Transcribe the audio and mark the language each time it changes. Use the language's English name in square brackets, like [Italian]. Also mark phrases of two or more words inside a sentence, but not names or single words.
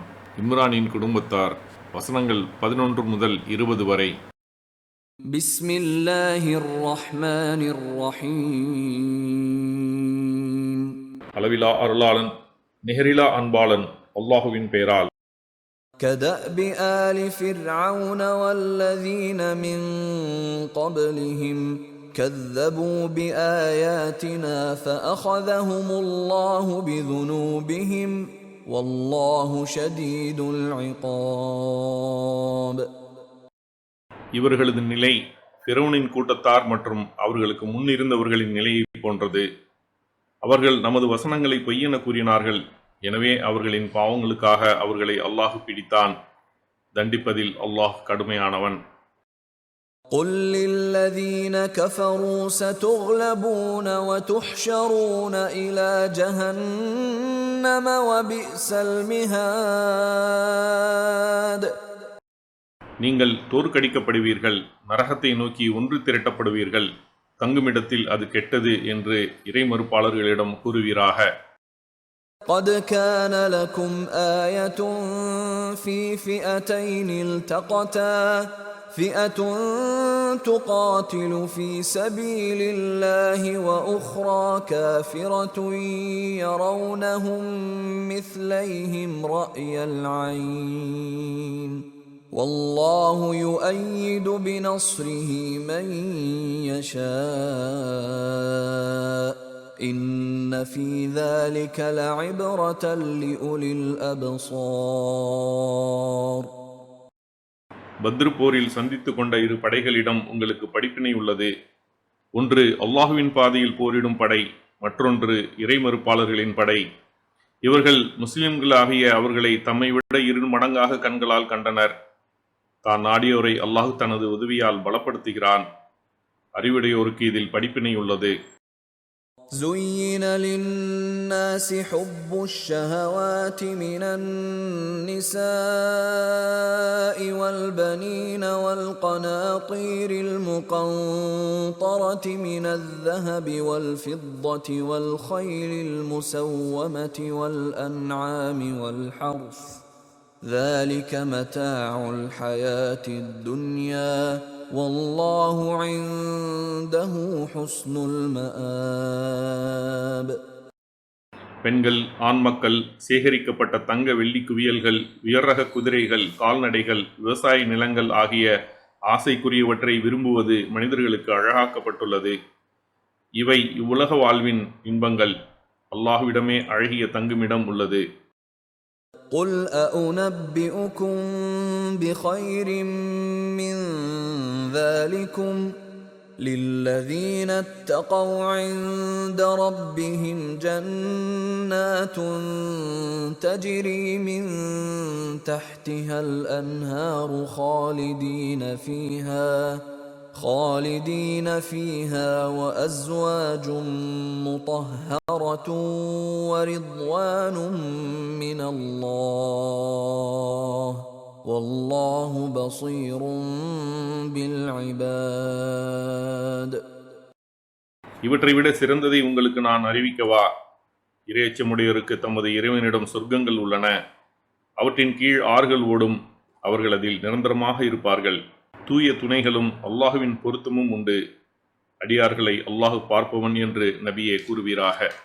[Tamil] இம்ரானின் குடும்பத்தார். வசனங்கள் 11 முதல் 20 வரை. [Arabic] بسم الله الرحمن الرحيم. [Tamil] அளவிலா அருளாளன் நிகரிலா அன்பாளன் அல்லாஹுவின் பெயரால். [Arabic] كدأب آل فرعون والذين من قبلهم كذبوا بآياتنا فأخذهم الله بذنوبهم والله شديد العقاب. [Tamil] இவர்களது நிலை ஃபிரௌனின் கூட்டத்தார் மற்றும் அவர்களுக்கு முன்னிருந்தவர்களின் நிலையை போன்றது. அவர்கள் நமது வசனங்களை பொய்யென கூறினார்கள். எனவே அவர்களின் பாவங்களுக்காக அவர்களை அல்லாஹ் பிடித்தான். தண்டிப்பதில் அல்லாஹ் கடுமையானவன். [Arabic] قل للذين كفروا ستغلبون وتحشرون إلى جهنم وبئس المهاد. [Tamil] நீங்கள் தோற்கடிக்கப்படுவீர்கள், நரகத்தை நோக்கி ஒன்று திரட்டப்படுவீர்கள், தங்குமிடத்தில் அது கெட்டது என்று இறைமறுப்பாளர்களிடம் கூறுவீராக. [Arabic] قد كان لكم آية في فئتين التقتا فئة تقاتل في سبيل الله وأخرى كافرة يرونهم مثليهم رأي العين والله يؤيد بنصره من يشاء إن في ذلك لعبرة لأولي الأبصار. [Tamil] பத்ர் போரில் சந்தித்து கொண்ட இரு படைகளிடம் உங்களுக்கு படிப்பினை உள்ளது. ஒன்று அல்லாஹுவின் பாதையில் போரிடும் படை, மற்றொன்று இறைமறுப்பாளர்களின் படை. இவர்கள் முஸ்லிம்களாகிய அவர்களை தம்மை விட 2 மடங்காக கண்களால் கண்டனர். தான் நாடியோரை அல்லாஹ் தனது உதவியால் பலப்படுத்துகிறான். அறிவுடையோருக்கு இதில் படிப்பினை உள்ளது. [Arabic] زين للناس حب الشهوات من النساء والبنين والقناطير المقنطرة من الذهب والفضة والخيل المسومة والأنعام والحرث ذلك متاع الحياة الدنيا والله عنده حسن المآب. [Tamil] பெண்கள், ஆண் மக்கள், சேகரிக்கப்பட்ட தங்க வெள்ளி குவியல்கள், உயர்ரக குதிரைகள், கால்நடைகள், விவசாய நிலங்கள் ஆகிய ஆசைக்குரியவற்றை விரும்புவது மனிதர்களுக்கு அழகாக்கப்பட்டுள்ளது. இவை இவ்வுலக வாழ்வின் இன்பங்கள். அல்லாஹ்விடமே அழகிய தங்குமிடம் உள்ளது. [Arabic] قل أأنبئكم بخير من ذلكم للذين اتقوا عند ربهم جنات تجري من تحتها الأنهار خالدين فيها وأزواج مطهرة ورضوان من الله والله بصير بالعباد. [Tamil] இவற்றை விட சிறந்ததை உங்களுக்கு நான் அறிவிக்கவா? இறையச்சமுடையோருக்கு தமது இறைவனிடம் சொர்க்கங்கள் உள்ளன. அவற்றின் கீழ் ஆறுகள் ஓடும். அவர்கள் அதில் நிரந்தரமாக இருப்பார்கள். தூய துணைகளும் அல்லாஹுவின் பொருத்தமும் உண்டு. அடியார்களை அல்லாஹு பார்ப்பவன் என்று நபியே கூறுவீராக.